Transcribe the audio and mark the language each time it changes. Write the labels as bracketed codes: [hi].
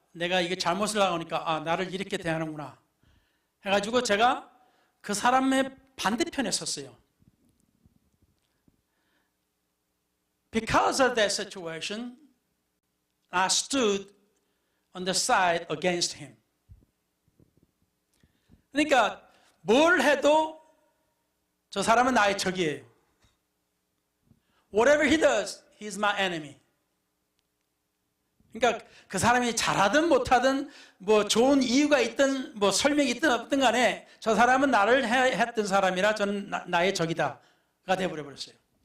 [ko] 내가 이게 잘못을 하니까 나를 이렇게 대하는구나 해가지고 제가 그 사람의 반대편에 섰어요. [en] Because of that situation, I stood on the side against him. [ko] 그러니까 뭘 해도 저 사람은 나의 적이에요. [en] Whatever he does, he's my enemy. [ko] 그러니까 그 사람이 잘하든 못하든 뭐 좋은 이유가 있든 뭐 설명이 있든 없든 간에 저 사람은 나를 했던 사람이라 저는 나의 적이다가 되어버려 버렸어요.